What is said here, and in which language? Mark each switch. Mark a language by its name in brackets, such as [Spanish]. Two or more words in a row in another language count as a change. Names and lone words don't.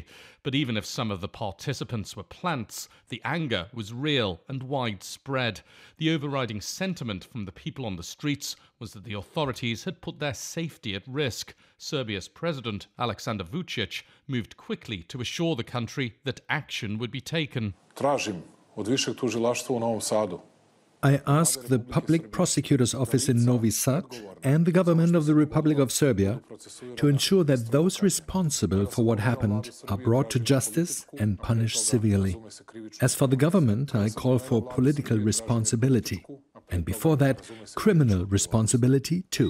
[English] But even if some of the participants were plants, the anger was real and widespread. The overriding sentiment from the people on the streets was that the authorities had put their safety at risk. Serbia's president, Aleksandar Vučić, moved quickly to assure the country that action would be taken. [Serbian] Tražim od Višeg tužilaštva u Novom Sadu. [English] I ask the Public Prosecutor's Office in Novi Sad and the government of the Republic of Serbia to ensure that those responsible for what happened are brought to justice and punished severely. As for the government, I call for political responsibility, and before that, criminal responsibility too.